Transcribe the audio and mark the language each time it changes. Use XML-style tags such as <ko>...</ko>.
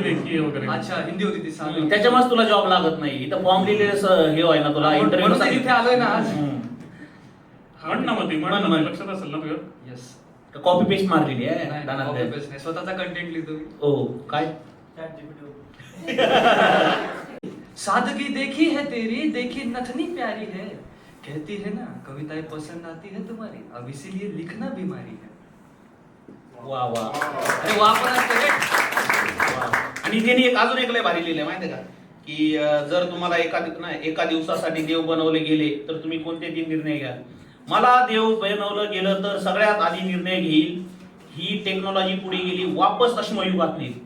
<mr>देखील वगैरे. अच्छा हिंदी होती ती सांग. त्याच्यामुळे तुला जॉब लागत नाही. इथं फॉर्म लिहिलेलं हे आहे ना तुला म्हणून तर इंटरव्ह्यू. इथे आलोय ना आज. म्हण ना मग ती, म्हण ना, लक्षात असेल ना तुझ्या? येस. कॉपी पेस्ट मारलेली आहे नाही, दानात. copy paste नाही, स्वतःचा कंटेंट लिहितो मी. ओ काय?</mr> <hi>सादगी देखी है तेरी, देखी नथनी प्यारी है, कहती है ना कविताएं पसंद आती है तुम्हारी, अब इसीलिए लिखना बीमारी है. वा वा.</hi> <mr>अरे वापरा करेक्ट. आणि त्यांनी एक अजून एक लय भारी लिहिलंय माहितीये का, की जर तुम्हाला एका दिवसासाठी देव बनवले गेले तर तुम्ही कोणते 3 निर्णय घ्याल? मला देव बनवलं गेलं तर सगळ्यात आधी निर्णय घेईल, ही टेक्नॉलॉजी पुढे गेली, वापस अश्मयुगात नेईल.</mr>